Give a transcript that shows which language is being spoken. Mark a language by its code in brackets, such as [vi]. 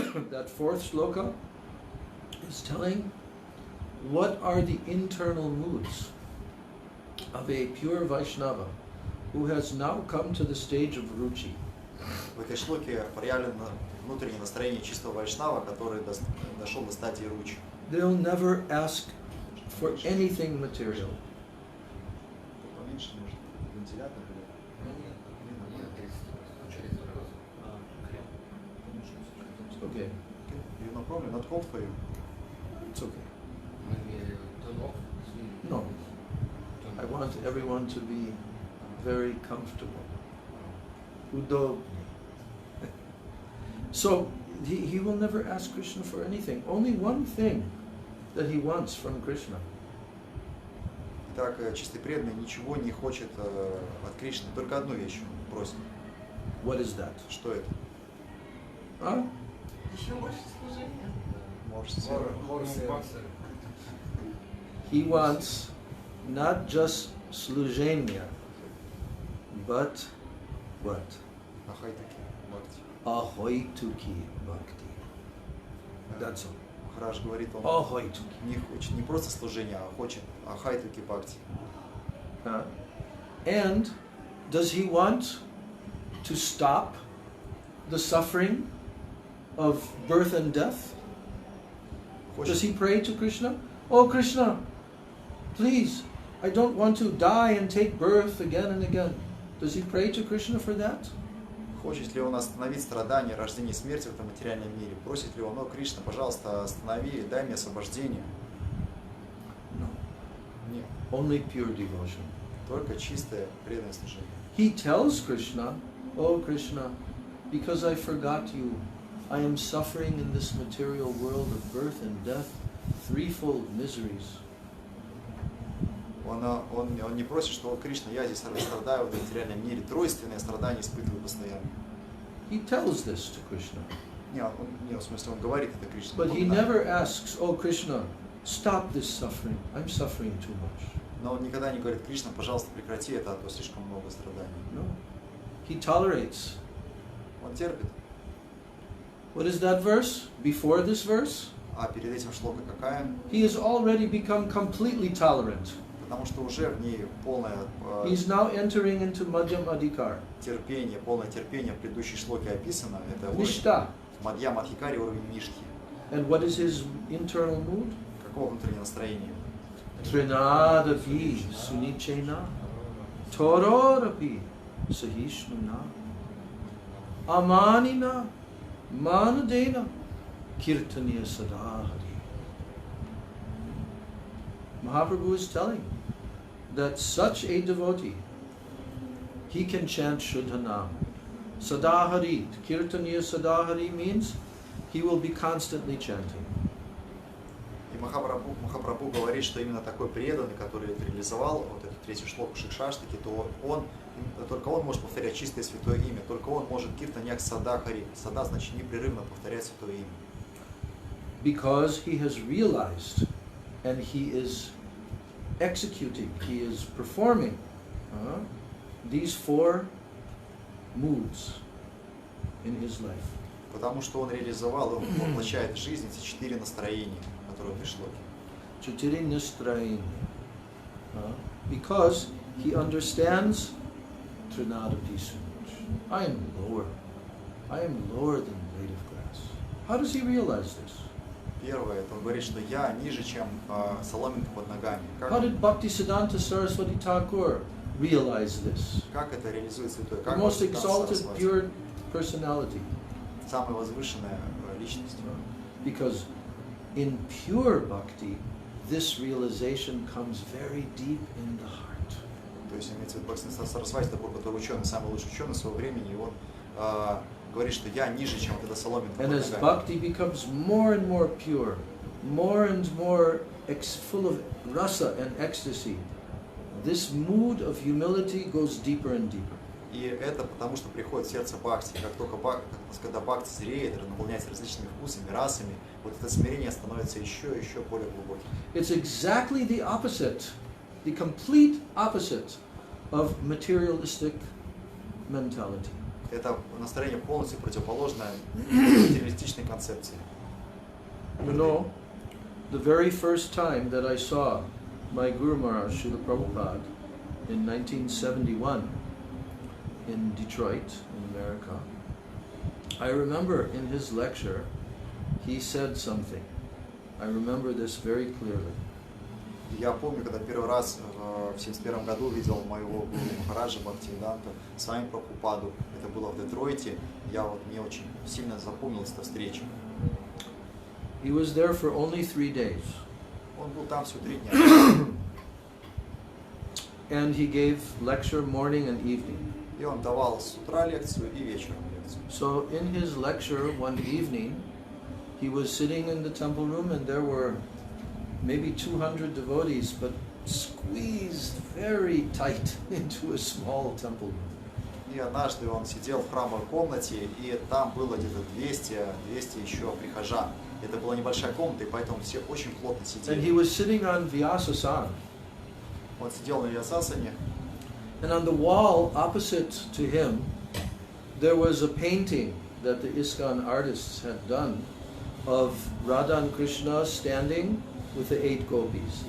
[en] That 4th shloka is telling what are the internal moods of a pure Vaishnava who has now come to the stage of ruchi. [ru] В этой шлоке проявлено внутреннее настроение чистого вайшнава, который дошел до стадии ручи. [en] They'll never ask for anything material. It's okay. You no problem, not cold for you. It's okay. No. I want everyone to be very comfortable. Udobni. So he will never ask Krishna for anything. Only one thing that he wants from Krishna. [ru] Итак, чистый преданный ничего не хочет от Кришны, только одну вещь он просит. [en] What is that? [ru] Что это? Huh? Еще больше служения. Можете [en] He wants not just slujenya, but what? [sa] Ахайтаки, бхакти. [en] Ahoituki bhakti. That's all. [ru] Махарадж говорит, он [sa] Ahoituki. [ru] не хочет не просто служения, а хочет ахайтаки бхакти. [en] And does he want to stop the suffering of birth and death? Does he pray to Krishna? Oh Krishna, please, I don't want to die and take birth again and again. Does he pray to Krishna for that? [ru] Хочет ли он остановить страдания, рождение и смерть в этом материальном мире? Просит ли он, о Кришна, пожалуйста, останови, дай мне освобождение? [en] No. [ru] Нет. [en] Only pure devotion. [ru] Только чистое преданное служение. [en] He tells Krishna, oh Krishna, because I forgot you, I am suffering in this material world of birth and death, threefold miseries. [ru] Он не просит, что, о Кришна, я здесь страдаю в этом материальном мире, тройственные страдания испытываю постоянно. [en] He tells this to Krishna. [ru] Нет, в смысле, он говорит это Кришне. [en] But he never asks, oh Krishna, stop this suffering, I'm suffering too much. [ru] Но он никогда не говорит, Кришна, пожалуйста, прекрати это, а то слишком много страданий. [en] No. He tolerates. [ru] Он терпит. [en] What is that verse? Before this verse? [ru] А перед этим шлока какая? [en] He has already become completely tolerant. [ru] Потому что уже в ней полное [en] He's now entering into Madhyam Adhikar. [ru] терпение, полное терпение в предыдущей шлоке описано. Это [sa] Nishta. [ru] Мадьям Адхикари, уровень Ништи. [en] And what is his internal mood? [ru] Какого внутреннего настроения? [sa] Trinadapi sunichena tororapi sahishnuna amanina manadena kirtaniya sadahari. [en] Mahaprabhu is telling that such a devotee, he can chant Shuddhanam. Sadahari, Kirtaniya Sadahari means he will be constantly chanting. [ru] И Махапрабху говорит, что именно такой преданный, который реализовал вот этот третий шлок Шикшаштаки, то только он может повторять чистое святое имя, только он может киртаньяк Садахари. Сада значит непрерывно повторять святое имя. [en] Because he has realized and he is executing, he is performing these four moods in his life. [ru] Потому что он реализовал, он воплощает в жизнь эти 4 настроения, которые пришло. 4 настроения. [en] Because he understands Trinadapi Sunuj. I am lower than blade of grass. How does he realize this? [ru] Первое, это он говорит, что я ниже, чем соломинка под ногами. [en] How did Bhaktisiddhanta Saraswati Thakur realize this? [ru] Как это реализует святой? [en] The most exalted, pure personality. [ru] Самая возвышенная личность. [en] Because in pure bhakti, this realization comes very deep in the heart. [ru] То есть имеется в виду Бхактисиддханта Сарасвати Тхакур, который ученый, самый лучший ученый своего времени, и он говорит, что я ниже, чем вот эта соломинка под [en] And as [ru] ногами. [en] bhakti becomes more and more pure, more and more full of rasa and ecstasy, this mood of humility goes deeper and deeper. [ru] И это потому, что приходит в сердце бхакти. Как только когда бхакти зреет, наполняется различными вкусами, расами, вот это смирение становится еще более глубоким. [en] It's exactly the opposite, the complete opposite of materialistic mentality. [ru] Это настроение полностью противоположное материалистичной концепции. [en] You know, the very first time that I saw my Guru Maharaj, Srila Prabhupada, in 1971 in Detroit, in America, I remember in his lecture, he said something. I remember this very clearly. [ru] Я помню, когда первый раз в 1971 году видел моего гуру Махараджа Бхактивиданта с вами Прабхупаду. Это было в Детройте. Мне очень сильно запомнилась эта встреча. [en] He was there for only 3 days. [ru] Он был там всего 3 дня. [en] And he gave lecture morning and evening. [ru] И он давал с утра лекцию и вечером лекцию. [en] So in his lecture one evening, he was sitting in the temple room and there were maybe 200 devotees, but squeezed very tight into a small temple room. [ru] И однажды он сидел в храмовой комнате, и там было где-то 200 еще прихожан. Это была небольшая комната, и поэтому все очень плотно [en] And he [ru] сидели. [en] was sitting on Vyasa-san. [ru] Он сидел на Вьясасане, [en] And on the wall opposite to him, there was a painting that the ISKCON artists had done of Radha and Krishna standing with the 8 gopis.